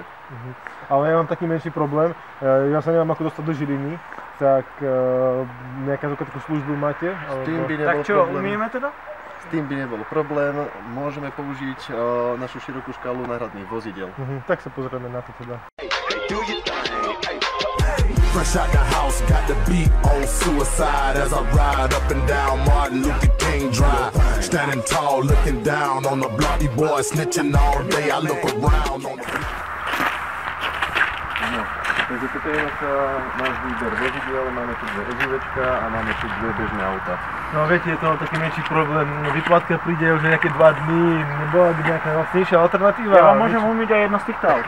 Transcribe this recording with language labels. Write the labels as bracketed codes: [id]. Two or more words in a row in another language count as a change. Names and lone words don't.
[sk] Ale ja mám taký menší problém. Ja sa neviem ako dostať do Žiliny. Tak nejaká takú službu máte? S tým by nebol Tak čo, problém. umieme teda? S tým by nebol problém. Môžeme použiť našu širokú škálu náhradných vozidel. Tak sa pozrieme na to teda. [en] Fresh out the house, got the beat on suicide as I ride up and down Martin Luther King Drive. Standing tall, looking down on the bloody boy, snitching all day. I look around on the... [sk] Takže toto je náš výber vozidel, máme tu dve SUVčka a máme tu dve bežné auta. No viete, je to taký menší problém. Vyplatka príde už nejaké 2 dní. Nebola by nejaká vlastnejšia alternatíva? Ja vám môžem umyť aj jedno z týchto aut.